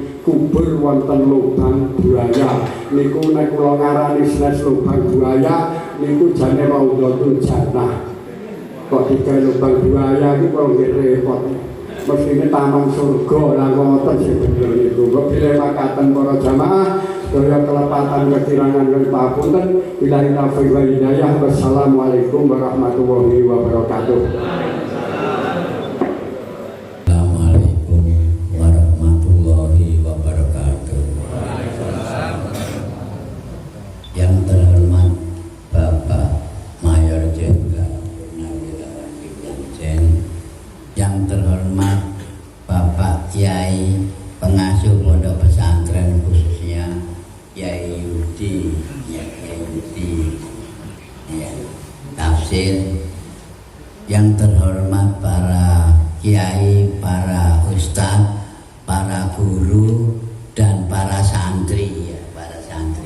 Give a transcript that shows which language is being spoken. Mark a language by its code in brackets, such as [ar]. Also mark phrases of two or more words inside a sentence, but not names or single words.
[jv] kubur wonten lubang buaya niku nek kula ngarani sanes lubang buaya niku jane Raudhatul Jannah kok digawe lubang buaya iki kok nggih repot mestine taman surga lah ngoten sing bener niku kok bilih makaten para jamaah daya kelepatan kekirangan dan papunten [ar] بالله التوفيق والهداية. Wassalamualaikum warahmatullahi wabarakatuh. Assalamualaikum warahmatullahi wabarakatuh. [id] Yang terhormat Bapak Mayor Jenderal Purnawirawan Wijayan, yang terhormat Bapak Kiai pengasuh pondok pesantren khususnya Kiai Yudi, ya Kiai Yudi, ya tafsir, yang terhormat para kiai, para ustadz, para guru dan para santri, ya para santri.